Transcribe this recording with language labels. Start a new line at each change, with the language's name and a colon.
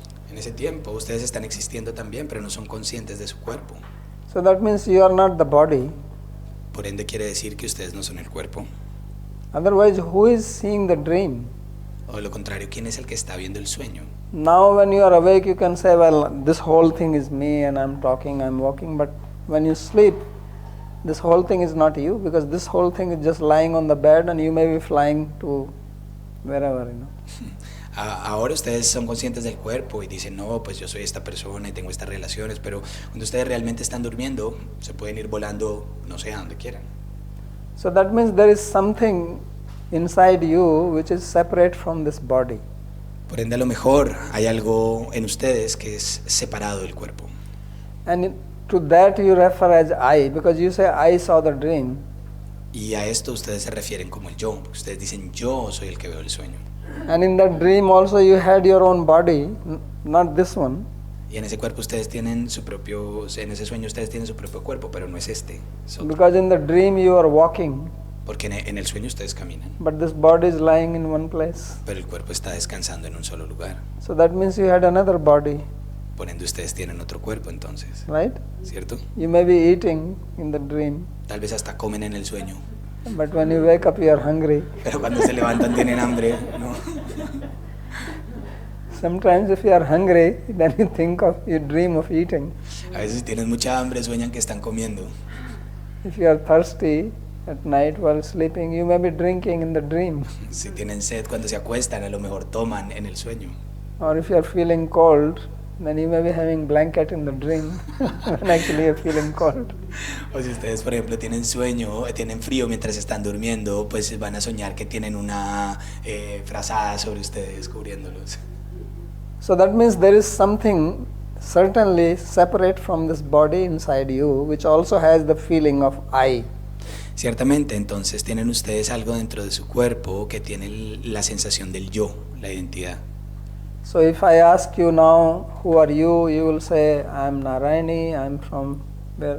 Spanish: En ese tiempo ustedes están existiendo también, pero no son conscientes de su cuerpo.
English: So that means you are not the body.
Spanish: Por ende quiere decir que ustedes no son el cuerpo.
English: Otherwise, who is seeing the dream?
Spanish: O de lo contrario, ¿quién es el que está viendo el sueño?
English: Now when you are awake, you can say, well, this whole thing is me and I'm talking, I'm walking. But when you sleep, this whole thing is not you, because this whole thing is just lying on the bed and you may be flying to wherever, you know.
Spanish: Ahora ustedes son conscientes del cuerpo y dicen, no, pues yo soy esta persona y tengo estas relaciones, pero cuando ustedes realmente están durmiendo, se pueden ir volando no sé a donde quieran.
English: So that means there is something inside you which is separate from this body.
Spanish: Por ende, a lo mejor hay algo en ustedes que es separado del cuerpo.
English: And to that you refer as I, because you say, I saw the dream.
Spanish: Y a esto ustedes se refieren como el yo, porque ustedes dicen, yo soy el que veo el sueño.
English: And in that dream also you had your own body, not this one.
Spanish: Y en ese cuerpo ustedes tienen su propio, en ese sueño ustedes tienen su propio cuerpo, pero no es este. Es otro.
English: Because in the dream you are walking,
Spanish: Porque en el sueño ustedes caminan,
English: but this body is lying in one place.
Spanish: pero el cuerpo está descansando en un solo lugar.
English: So that means you had another body,
Spanish: Por ende ustedes tienen otro cuerpo entonces,
English: right?
Spanish: ¿cierto?
English: You may be eating in the dream,
Spanish: Tal vez hasta comen en el sueño,
English: but when you wake up you are hungry.
Spanish: pero cuando se levantan tienen hambre, ¿no?
English: Sometimes if you are hungry, then you dream of eating.
Spanish: A veces tienen mucha hambre, sueñan que están comiendo.
English: If you are thirsty at night while sleeping, you may be drinking in the dream.
Spanish: Si tienen sed cuando se acuestan, a lo mejor toman en el sueño.
English: Or if you are feeling cold, then you may be having blanket in the dream when actually you are feeling cold.
Spanish: O si ustedes, por ejemplo, tienen sueño, tienen frío mientras están durmiendo, pues van a soñar que tienen una frazada sobre ustedes cubriéndolos.
English: So that means there is something certainly separate from this body inside you, which also has the feeling of I.
Spanish: Ciertamente, entonces tienen ustedes algo dentro de su cuerpo que tiene la sensación del yo, la identidad.
English: So if I ask you now, who are you? You will say, I am Narayani, I am from where?